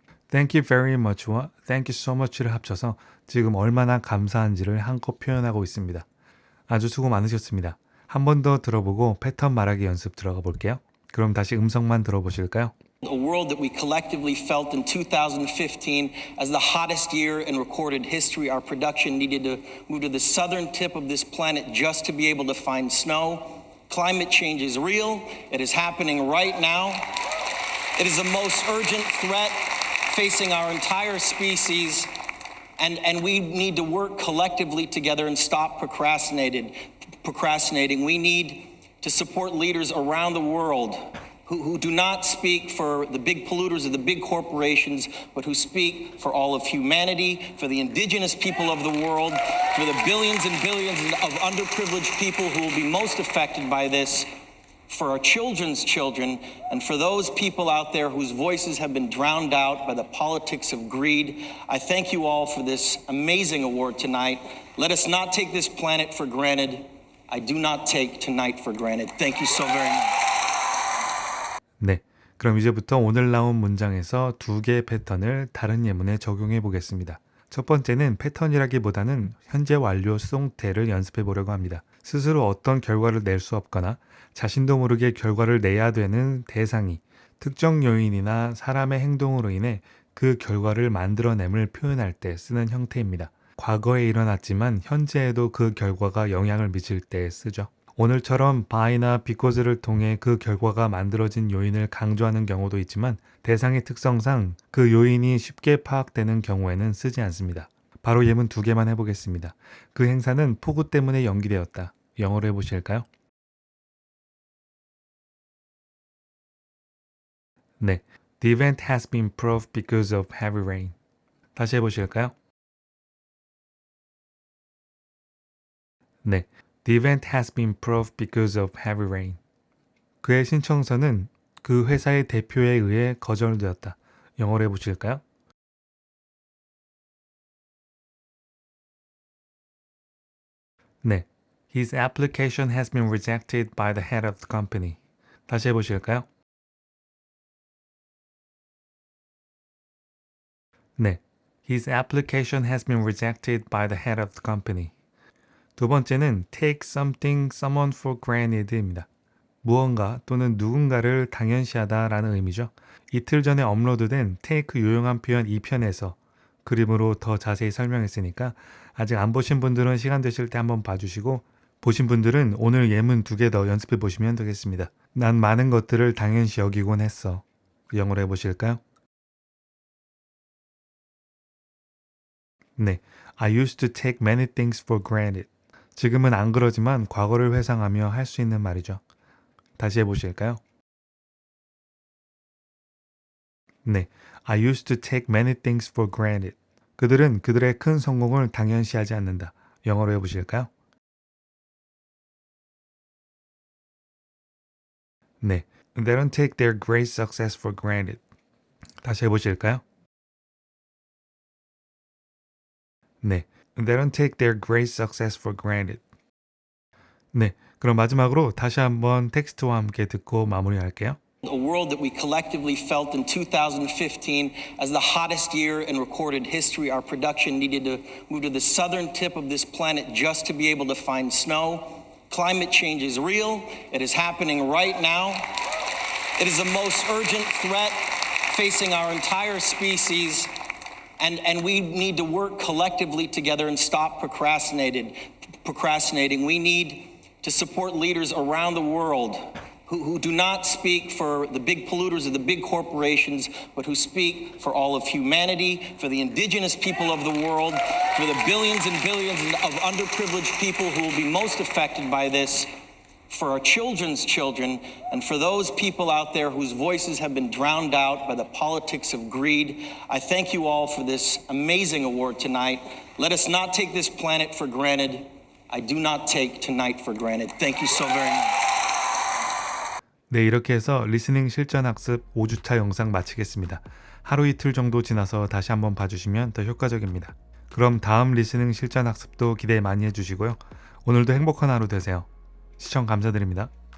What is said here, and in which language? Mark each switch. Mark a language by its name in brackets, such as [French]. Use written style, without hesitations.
[English] Thank you very much와 Thank you so much를 [Korean] 합쳐서 지금 얼마나 감사한지를 한껏 표현하고 있습니다. 아주 수고 많으셨습니다. 한 번 더 들어보고 패턴 말하기 연습 들어가 볼게요. 그럼 다시 음성만 들어보실까요? [English] A world that we collectively felt in 2015 as the hottest year in recorded history. Our production needed to move to the southern tip of this planet just to be able to find snow. Climate change is real. It is happening right now. It is the most urgent threat facing our entire species. And we need to work collectively together and stop procrastinating. We need to support leaders around the world who do not speak for the big polluters or the big corporations, but who speak for all of humanity, for the indigenous people of the world, for the billions and billions of underprivileged people who will be most affected by this, for our children's children, and for those people out there whose voices have been drowned out by the politics of greed. I thank you all for this amazing award tonight. Let us not take this planet for granted. I do not take tonight for granted. Thank you so very much. [Korean] 네, 그럼 이제부터 오늘 나온 문장에서 두 개의 패턴을 다른 예문에 적용해 보겠습니다. 첫 번째는 패턴이라기보다는 현재 완료 수동태를 연습해 보려고 합니다. 스스로 어떤 결과를 낼 수 없거나 자신도 모르게 결과를 내야 되는 대상이 특정 요인이나 사람의 행동으로 인해 그 결과를 만들어냄을 표현할 때 쓰는 형태입니다. 과거에 일어났지만 현재에도 그 결과가 영향을 미칠 때 쓰죠. 오늘처럼 by나 because를 통해 그 결과가 만들어진 요인을 강조하는 경우도 있지만 대상의 특성상 그 요인이 쉽게 파악되는 경우에는 쓰지 않습니다. 바로 예문 두 개만 해보겠습니다. 그 행사는 폭우 때문에 연기되었다. 영어로 해보실까요? [English] 네, The event has been improved because of heavy rain. [Korean] 다시 해보실까요? [English] 네, The event has been improved because of heavy rain. [Korean] 그의 신청서는 그 회사의 대표에 의해 거절되었다. 영어로 해보실까요? [English] 네, His application has been rejected by the head of the company. [Korean] 다시 해보실까요? [English] 네, His application has been rejected by the head of the company. [Korean] 두 번째는 [English] take something, someone for granted입니다. [Korean] 무언가 또는 누군가를 당연시하다 라는 의미죠. 이틀 전에 업로드된 take 요용한 표현 2편에서 그림으로 더 자세히 설명했으니까 아직 안 보신 분들은 시간 되실 때 한번 봐주시고 보신 분들은 오늘 예문 두 개 더 연습해 보시면 되겠습니다. 난 많은 것들을 당연시 여기곤 했어. 영어로 해보실까요? [English] 네, I used to take many things for granted. [Korean] 지금은 안 그러지만 과거를 회상하며 할 수 있는 말이죠. 다시 해보실까요? [English] 네, I used to take many things for granted. [Korean] 그들은 그들의 큰 성공을 당연시하지 않는다. 영어로 해보실까요? [English] 네, They don't take their great success for granted. [Korean] 다시 해보실까요? [English] 네, They don't take their great success for granted. [Korean] 네, 그럼 마지막으로 다시 한번 텍스트와 함께 듣고 마무리할게요. [English] A world that we collectively felt in 2015 as the hottest year in recorded history. Our production needed to move to the southern tip of this planet just to be able to find snow. Climate change is real. It is happening right now. It is the most urgent threat facing our entire species. And we need to work collectively together and stop procrastinating. We need to support leaders around the world who do not speak for the big polluters or the big corporations, but who speak for all of humanity, for the indigenous people of the world, for the billions and billions of underprivileged people who will be most affected by this, for our children's children, and for those people out there whose voices have been drowned out by the politics of greed. I thank you all for this amazing award tonight. Let us not take this planet for granted. I do not take tonight for granted. Thank you so very much. [Korean] 네, 이렇게 해서 리스닝 실전 학습 5주차 영상 마치겠습니다. 하루 이틀 정도 지나서 다시 한번 봐주시면 더 효과적입니다. 그럼 다음 리스닝 실전 학습도 기대 많이 해주시고요. 오늘도 행복한 하루 되세요. 시청 감사드립니다.